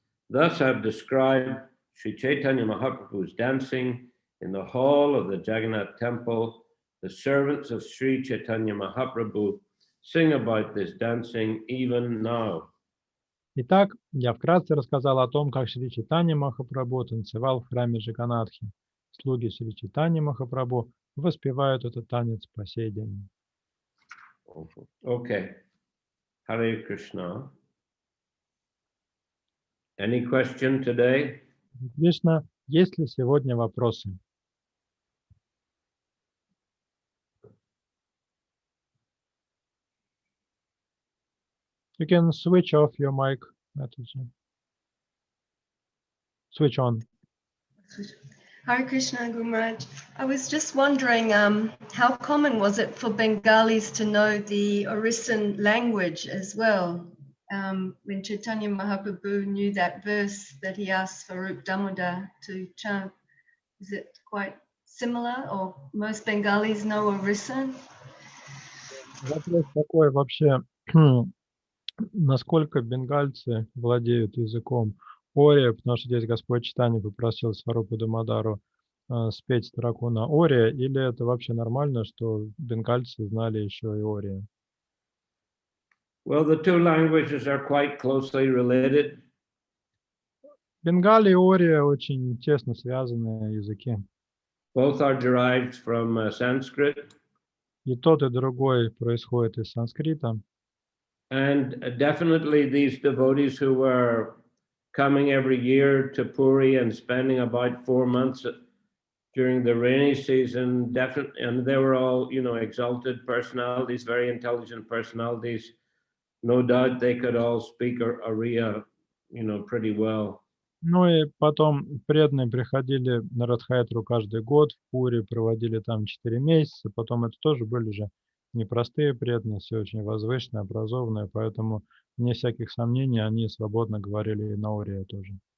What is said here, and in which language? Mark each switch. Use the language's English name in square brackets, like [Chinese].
[English] Thus I've described Sri Chaitanya Mahaprabhu's dancing in the hall of the Jagannath temple. The servants of Sri Chaitanya Mahaprabhu sing about this dancing even now. [Russian] Итак, я вкратце рассказал о том, как Шри Чайтанья Махапрабху танцевал в храме Джаганатхи. Слуги Шри Чайтаньи Махапрабху воспевают этот танец по сей день. [English] Okay. Hare Krishna. Any question today? [Russian] Кришна, есть ли сегодня вопросы? [English] You can switch off your mic. Switch on. Hare Krishna, Guru Maharaj. I was just wondering, how common was it for Bengalis to know the Orisan language as well? When Chaitanya Mahaprabhu knew that verse that he asked for Rup Damodar to chant, is it quite similar, or most Bengalis know Orisan? [Russian] Вопрос такой вообще, насколько бенгальцы владеют языком Ория, потому что здесь Господь Чайтанья попросил Сварупу Дамодару спеть строку на Ория, или это вообще нормально, что бенгальцы знали еще и Ория? [English] Well, the two languages are quite closely related. [Russian] Бенгали и Ория очень тесно связанные языки. [English] Both are derived from Sanskrit. [Russian] И тот, и другой происходит из санскрита. [English] And definitely these devotees who were coming every year to Puri and spending about 4 months during the rainy season, definitely, and they were all, you know, exalted personalities, very intelligent personalities. No doubt they could all speak Oriya, you know, pretty well. [Russian] Ну и потом преданные приходили на Радхайатру каждый год в Пури, проводили там 4 месяца. Потом это тоже были же непростые преданные, все очень возвышенные, образованные, поэтому вне всяких сомнений они свободно говорили и на Ория тоже.